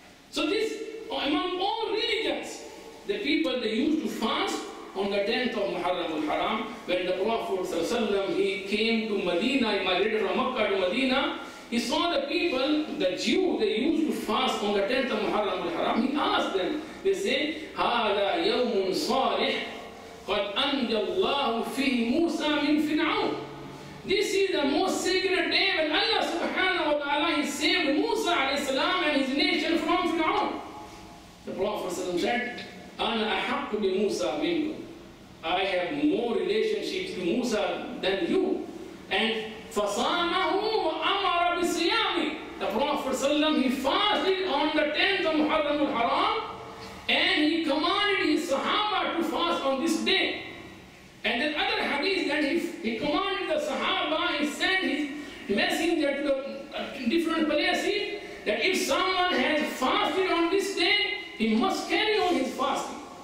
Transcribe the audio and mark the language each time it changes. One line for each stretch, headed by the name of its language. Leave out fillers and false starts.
English: So this, among all religions, the people, they used to fast on the 10th of Muharram al-Haram. When the Prophet ﷺ, he came to Medina, he migrated from Makkah to Medina, he saw the people, the Jews, they used to fast on the 10th of Muharram al-Haram. He asked them, they say,
Arabic: هَذَا يَوْمٌ صَالِحٌ قَدْ أَنْجَى اللَّهُ فِيهِ مُوسَى مِنْ فِرْعَوْنَ.
English: This is the most sacred day when Allah subhanahu wa ta'ala, He saved Musa alayhi salam and his nation from Fir'aun. The Prophet said,
Arabic: أَنَا أَحَقُّ بِمُوسَى مِنْكُمْ.
English: I have more relationships to Musa than you. And
Arabic: فَصَامَهُ وَأَمَرَ بِصِيَامِ.
English: The Prophet ﷺ, he fasted on the 10th of Muharram al-Haram, and he commanded his Sahaba to fast on this day. And then other hadith that he commanded the Sahaba, he sent his messenger to the different places, that if someone has fasted on this day, he must carry on his fasting.